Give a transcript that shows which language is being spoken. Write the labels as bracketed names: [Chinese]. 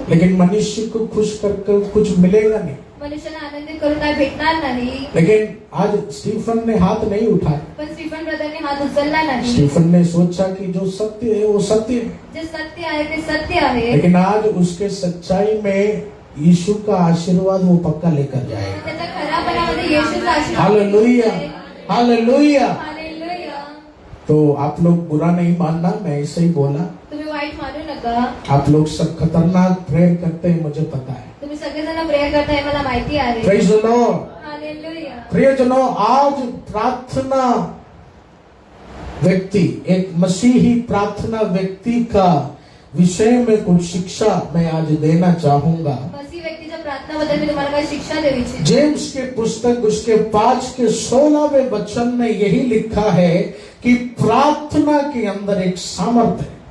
[Hindi] लेकिन मनुष्य को खुश करके कुछ मिलेगा नहीं। [Marathi] मनुष्याला आनंदित करून काय भेटणार नाही। [Hindi] लेकिन आज स्टीफन ने हाथ नहीं उठाया। [Marathi] पण स्टीफन ब्रदरने हात उचलला नाही। [Hindi] स्टीफन ने सोचा कि जो सत्य है वो सत्य है, [Marathi] जे सत्य आहे ते सत्य आहे। [Hindi] लेकिन आज उसके सच्चाई में यीशु का आशीर्वाद वो पक्का लेकर जाएगा। [Marathi] त्याच्या खरापणामध्ये येशूचा आशीर्वाद हालेलुया, हालेलुया। हालेलुया। [Hindi] तो आप लोग बुरा नहीं मानना, मैं ऐसे ही बोला। [Marathi] तुम्ही वाईट मानू नका। [Hindi] आप लोग सब खतरनाक प्रेयर करते हैं, मुझे पता है। [Marathi] तुम्ही सगळेजण प्रेयर करताय मला माहिती आहे। [English] Praise the Lord. Hallelujah. [Hindi] प्रियजनों, आज प्रार्थना व्यक्ति, एक मसीही प्रार्थना व्यक्ति का विषय में कुछ शिक्षा मैं आज देना चाहूंगा। [Marathi] मसीह व्यक्तीच्या प्रार्थनाबद्दल मी तुम्हाला काही शिक्षा देऊ इच्छितो। [Hindi] जेम्स के पुस्तक उसके 5 के 16वें वचन में यही लिखा है कि प्रार्थना के अंदर एक सामर्थ्य है।